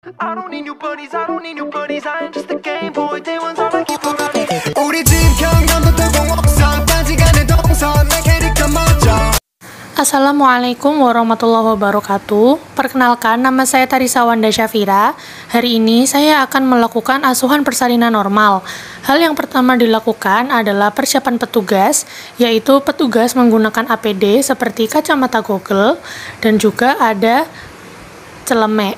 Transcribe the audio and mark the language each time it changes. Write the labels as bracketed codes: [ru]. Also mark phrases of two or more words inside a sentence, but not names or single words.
[en] I don't need new buddies, I don't need new buddies. I am just a game boy. Day one's all I keep running. [ko] 우리 집 현관부터 공옥상까지 가는 동선 내 캐릭터 멋져. [ar] السلام عليكم ورحمة الله وبركاته. [id] Perkenalkan, nama saya Tarisa Wanda Syafira. Hari ini saya akan melakukan asuhan persalinan normal. Hal yang pertama dilakukan adalah persiapan petugas, yaitu petugas menggunakan APD seperti kacamata Google dan juga ada celemek.